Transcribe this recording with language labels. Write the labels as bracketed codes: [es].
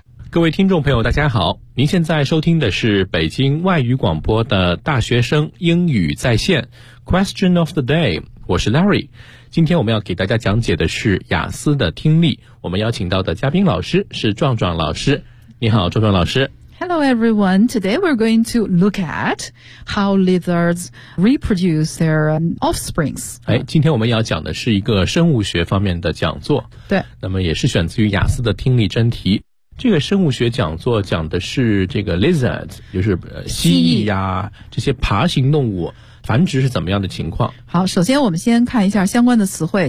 [zh] 各位听众朋友大家好，您现在收听的是北京外语广播的大学生英语在线 Question of the day， 我是 Larry。今天我们要给大家讲解的是雅思的听力，我们邀请到的嘉宾老师是壮壮老师。你好，壮壮老师。 [en] Hello everyone, today we're going to look at how lizards reproduce their offsprings. [zh] 哎，今天我们要讲的是一个生物学方面的讲座。对。那么也是选自于雅思的听力真题。这个生物学讲座讲的是这个 lizard, 就是蜥蜴呀、这些爬行动物繁殖是怎么样的情况。好，首先我们先看一下相关的词汇。